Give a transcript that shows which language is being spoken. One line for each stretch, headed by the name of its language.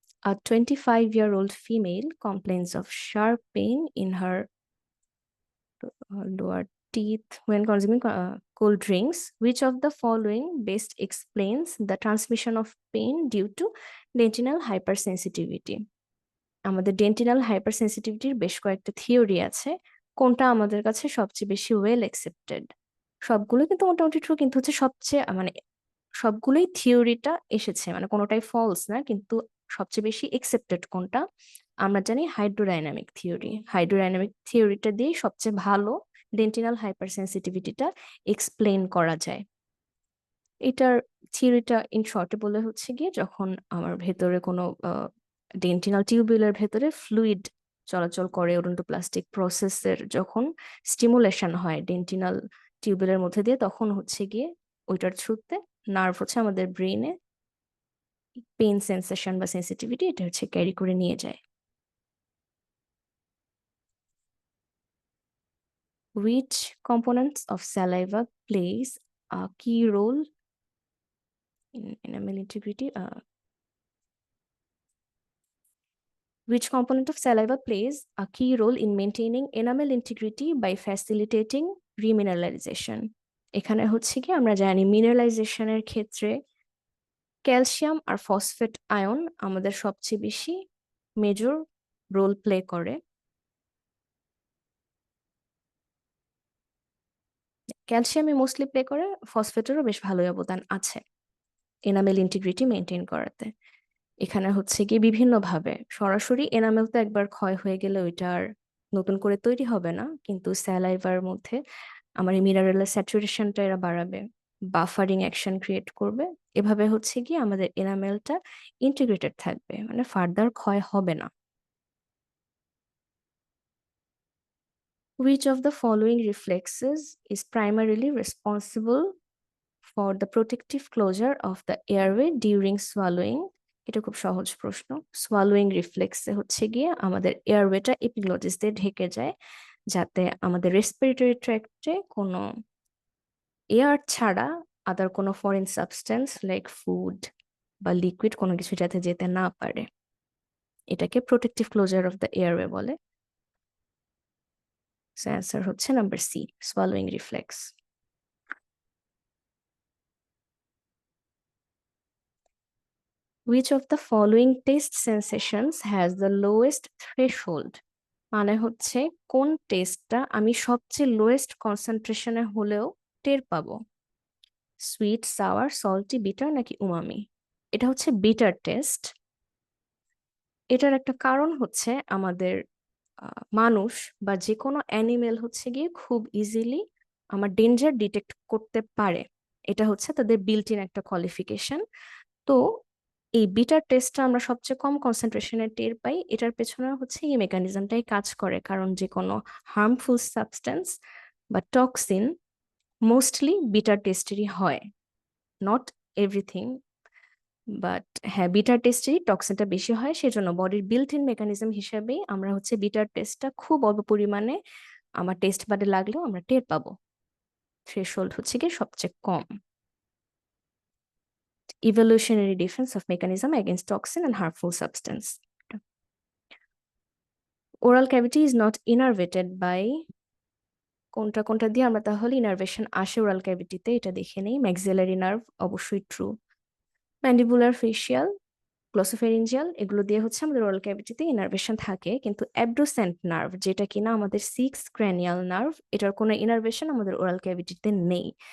English: A 25-year-old female complains of sharp pain in her lower teeth when consuming cold drinks. Which of the following best explains the transmission of pain due to dentinal hypersensitivity?
Bangla: আমাদের ডেন্টিনাল হাইপারসেন্সিটিভিটির বেশ কয়েকটা theory আছে, কোনটা আমাদের কাছে সবচেয়ে বেশি well accepted? সবগুলো কিন্তু মোটামুটি ট্রু, কিন্তু হচ্ছে সবচেয়ে মানে সবগুলোই থিওরিটা এসেছে, মানে কোনোটাই ফলস না, কিন্তু সবচেয়ে বেশি অ্যাকসেপ্টেড কোনটা আমরা জানি হাইড্রোডাইনামিক থিওরি। হাইড্রোডাইনামিক থিওরিটা দিয়ে সবচেয়ে ভালো ডেন্টিনাল হাইপারসেন্সিটিভিটিটা এক্সপ্লেন করা যায়। এটার থিওরিটা ইন শর্টে বলে হচ্ছে গিয়ে, যখন আমার ভেতরে কোনো ডেন্টিনাল টিউবুলের ভেতরে ফ্লুইড চলাচল করে ওডোন্টোপ্লাস্টিক প্রসেসের যখন স্টিমুলেশন হয় ডেন্টিনাল টিউবুলের মধ্যে দিয়ে, তখন হচ্ছে গিয়ে ওইটার থ্রুতে নার্ভ হচ্ছে আমাদের ব্রেনে পেইন সেন্সেশন বা সেন্সিটিভিটি এটা হচ্ছে ক্যারি করে নিয়ে যায়।
English: Which components of saliva plays a key role in enamel integrity? Which component of saliva plays a key role in maintaining enamel integrity by facilitating remineralization?
Bangla: এখানে হচ্ছে কি আমরা জানি মিনারেলাইজেশনের ক্ষেত্রে ক্যালসিয়াম আর ফসফেট আয়ন আমাদের সবচেয়ে বেশি মেজর রোল প্লে করে। ক্যালসিয়ামে মোস্টলি প্লে করে, ফসফেটেরও বেশ ভালোই অবদান আছে এনামেল ইন্টিগ্রিটি মেনটেন করাতে। এখানে হচ্ছে গিয়ে বিভিন্নভাবে, সরাসরি এনামেল তো একবার ক্ষয় হয়ে গেলে ওইটা আর নতুন করে তৈরি হবে না, কিন্তু স্যালাইভার মধ্যে আমার এই মিনারেলের স্যাচুরেশনটা এরা বাড়াবে, বাফারিং অ্যাকশন ক্রিয়েট করবে, এভাবে হচ্ছে গিয়ে আমাদের এনামেলটা ইন্টিগ্রেটেড থাকবে, মানে ফার্দার ক্ষয় হবে না।
English: Which of the following reflexes is primarily responsible for the protective closure of the airway during swallowing?
Bangla: এটা খুব সহজ প্রশ্ন। সোয়ালোয়িং রিফ্লেক্সে হচ্ছে গিয়ে আমাদের এয়ারওয়েটা এপিগ্লটিস দিয়ে ঢেকে যায়, যাতে আমাদের রেসপিরেটরি ট্র্যাক্টে কোনো এয়ার ছাড়া আদার কোনো ফরেন সাবস্টেন্স লাইক ফুড বা লিকুইড কোনো কিছু যাতে যেতে না পারে। এটাকে protective closure of the airway বলে। সো অ্যান্সার হচ্ছে number C, swallowing reflex.
English: Which of the following taste sensations has the lowest threshold?
Bangla: মানে হচ্ছে কোন টেস্টটা আমি সবচেয়ে লোয়েস্ট কনসেন্ট্রেশনে হলেও টের পাবো? সুইট, সাওয়ার, সল্টি, বিটার নাকি উমামি? এটা হচ্ছে বিটার টেস্ট। এটার একটা কারণ হচ্ছে আমাদের মানুষ বা যে কোনো অ্যানিমেল হচ্ছে গিয়ে খুব ইজিলি আমার ডেঞ্জার ডিটেক্ট করতে পারে, এটা হচ্ছে তাদের বিল্ট ইন একটা কোয়ালিফিকেশন। তো এই বিটার টেস্টটা আমরা সবচেয়ে কম কনসেন্ট্রেশনে টের পাই, এটার পেছনে হচ্ছে এই মেকানিজমটাই কাজ করে, কারণ যে কোনো হার্মফুল সাবস্টেন্স বা টক্সিন মোস্টলি বিটার টেস্টেরই হয়, নট এভরিথিং, বাট হ্যাঁ বিটার টেস্টেরই টক্সিনটা বেশি হয়, সেজন্য বডির বিল্ট ইন মেকানিজম হিসেবেই আমরা হচ্ছে বিটার টেস্টটা খুব অল্প পরিমাণে আমার টেস্ট বাডে লাগলেও আমরা টের পাবো। থ্রেশহোল্ড হচ্ছে কি সবচেয়ে কম।
English: Evolutionary defense of mechanism against toxin and harmful substance. Oral cavity is not innervated by
Bangla: কোনটা কোনটা দিয়ে আমরা তাহলে ইনারভেশন আসে ওরাল ক্যাভিটিতে, এটা দেখে নেই। ম্যাক্সিলারি নার্ভ অবশ্যই ট্রু, ম্যান্ডিবুলার, ফেশিয়াল, গ্লসোফেরিঞ্জিয়াল এগুলো দিয়ে হচ্ছে আমাদের ওরাল ক্যাভিটিতে ইনারভেশন থাকে, কিন্তু অ্যাবডুসেন্ট নার্ভ যেটা কিনা আমাদের সিক্স ক্র্যানিয়াল নার্ভ, এটার কোনো ইনারভেশন আমাদের ওরাল ক্যাভিটিতে নেই।